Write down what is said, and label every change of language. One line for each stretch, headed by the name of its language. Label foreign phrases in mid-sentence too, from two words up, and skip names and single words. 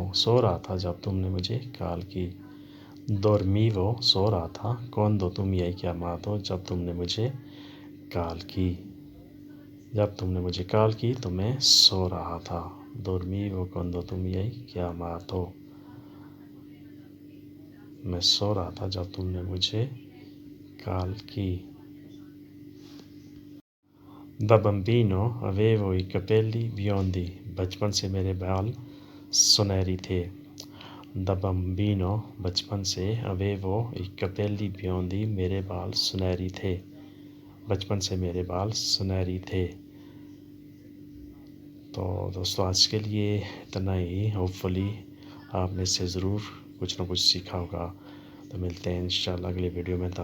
Urdu: سو رہا تھا جب تم نے مجھے کال کی.
Italian: Dormivo
Urdu: سو رہا تھا
Italian: quando tu mi hai chiamato.
Urdu: جب تم نے مجھے کال کی. جب تم نے مجھے کال کی تو میں سو رہا تھا.
Italian: Dormivo quando tu mi hai chiamato.
Urdu: میں سو رہا تھا جب تم نے مجھے کال کی.
Italian: Da bambino avevo i capelli biondi.
Urdu: بچپن سے میرے بال سنہری تھے.
Italian: Da bambino
Urdu: بچپن سے
Italian: avevo i capelli biondi.
Urdu: میرے بال سنہری تھے. بچپن سے میرے بال سنہری تھے۔ تو دوستو آج کے لیے اتنا ہی. ہوپفلی آپ نے سے ضرور کچھ نہ کچھ سیکھا ہوگا. تو ملتے ہیں
Arabic: إن شاء الله
Urdu: اگلی ویڈیو میں.